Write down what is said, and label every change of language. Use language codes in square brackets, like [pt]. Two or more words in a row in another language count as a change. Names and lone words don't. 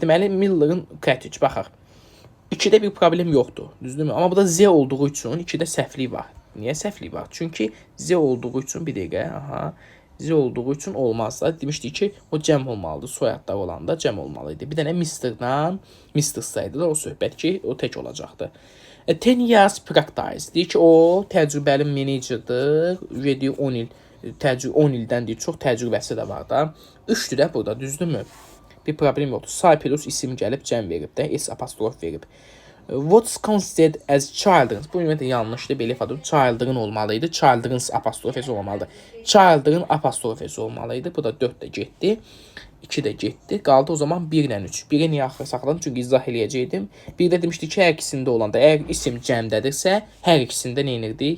[az] Deməli Miller'ın cottage, baxaq. 2-də bir problem yoxdur, düzdürmü? Amma burada Z olduğu üçün 2-də səhvlik var. Niyə səhvlik var? Çünki Z olduğu üçün bir dəqiqə, Z olduğu üçün olmaz da. Demişdik ki, o cəm olmalıdır. Soyadlar olanda cəm olmalıydı. Bir dənə Mr.dan Mr. saydı da o söhbət ki, o tək olacaqdı. [en] 10 years practice. [az] Deyir ki, o təcrübəli menecerdir. Deyir 10 il, 10 ildən deyir, çox təcrübəsi də var da. 3-dür də burada, düzdürmü? Bir problem yoxdur. Cyprus isim gəlib cəm verib də, S apostrof verib. [en] What's considered as children's? [az] Bu ümumiyyətlə yanlışdır. Belə ifadə children olmalıydı. Children's apostrofesi olmalıdır. Children apostrofesi olmalıydı. Bu da 4 də getdi. 2 də getdi. Qaldı o zaman 1 ilə 3. 1-i niyə axıra saxladım? Çünki izah eləyəcəkdim. Bir də demişdik ki, hər ikisində olanda, əgər isim cəmdədirsə, hər ikisində nə edirdik?